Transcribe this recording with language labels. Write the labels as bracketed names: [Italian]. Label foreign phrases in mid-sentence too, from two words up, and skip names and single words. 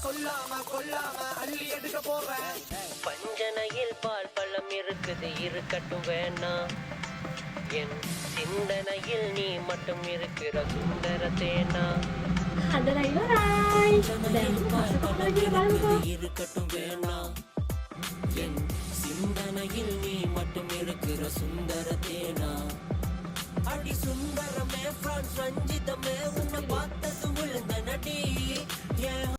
[Tamil] பஞ்சனையில் பால் பழம் இருக்குது இருக்கட்டும் வேணா என் சிந்தனையில் நீ மட்டும் இருக்கிற சுந்தர தேனா [Sinhala] හදලා ඉවරයි. දැන් පස්සේ බලමුකෝ. [Tamil] இருக்கட்டும் வேணா என் சிந்தனையில் நீ மட்டும் இருக்கிற சுந்தர தேனா அடி சுந்தரமே பிரான்ஸ் ரஞ்சிதமே உன்னை பார்த்தது விழுந்த நடி